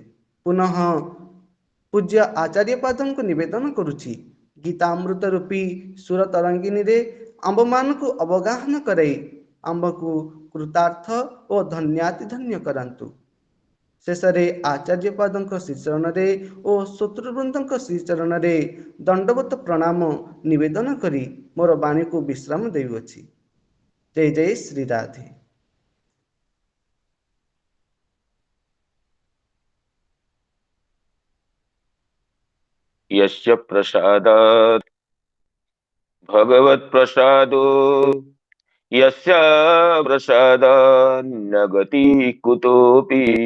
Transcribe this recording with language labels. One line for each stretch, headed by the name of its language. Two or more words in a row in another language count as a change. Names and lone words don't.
Odia: ପୁନଃ ପୂଜ୍ୟ ଆଚାର୍ଯ୍ୟପାଦଙ୍କୁ ନିବେଦନ କରୁଛି, ଗୀତାମୃତ ରୂପୀ ସୁର ତରଙ୍ଗିନୀରେ ଆମ୍ଭମାନଙ୍କୁ ଅବଗାହନ କରାଇ ଆମ୍ଭକୁ କୃତାର୍ଥ ଓ ଧନ୍ୟାତିଧନ୍ୟ କରାନ୍ତୁ। ଶେଷରେ ଆଚାର୍ଯ୍ୟପାଦଙ୍କ ଶ୍ରୀଚରଣରେ ଓ ଶତ୍ରୁବୃନ୍ଦଙ୍କ ଶ୍ରୀଚରଣରେ ଦଣ୍ଡବତ ପ୍ରଣାମ ନିବେଦନ କରି ମୋର ବାଣୀକୁ ବିଶ୍ରାମ ଦେଉଅଛି।
Sanskrit: जय जय श्री राधे। यस्य प्रसादात् भगवत् प्रसादो यस्य प्रसादात् न गति कुतोऽपि